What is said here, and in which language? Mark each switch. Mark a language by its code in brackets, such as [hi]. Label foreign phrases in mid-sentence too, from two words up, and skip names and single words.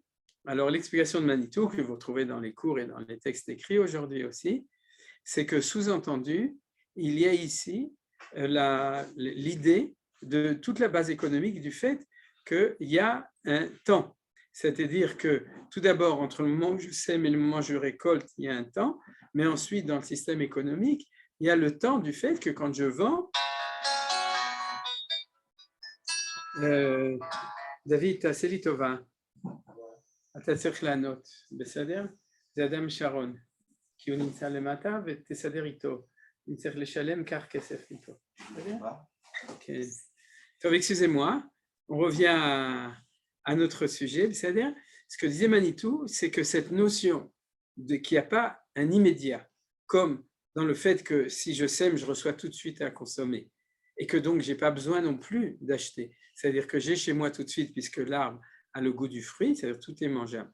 [fr] Alors l'explication de Manitou, que vous trouvez dans les cours et dans les textes écrits aujourd'hui aussi, c'est que sous-entendu, il y a ici l'idée de toute la base économique du fait qu'il y a un temps. C'est-à-dire que tout d'abord, entre le moment où je sème et le moment où je récolte, il y a un temps, mais ensuite, dans le système économique, il y a le temps du fait que quand je vends, [he] David, תעשה לי טובה, אתה צריך לענות, בסדר? זה אדם שרון, כי הוא נמצא למטה ותסדר איתו, אני צריך לשלם כך כסף איתו, בסדר? כן. טוב, [fr] excusez-moi, on revient à notre sujet, c'est-à-dire, ce que disait Manitou, c'est que cette notion qu'il n'y a pas un immédiat, comme dans le fait que si je sème, je reçois tout de suite à consommer, et que donc je n'ai pas besoin non plus d'acheter, c'est-à-dire que j'ai chez moi tout de suite, puisque l'arbre a le goût du fruit, c'est-à-dire tout est mangeable.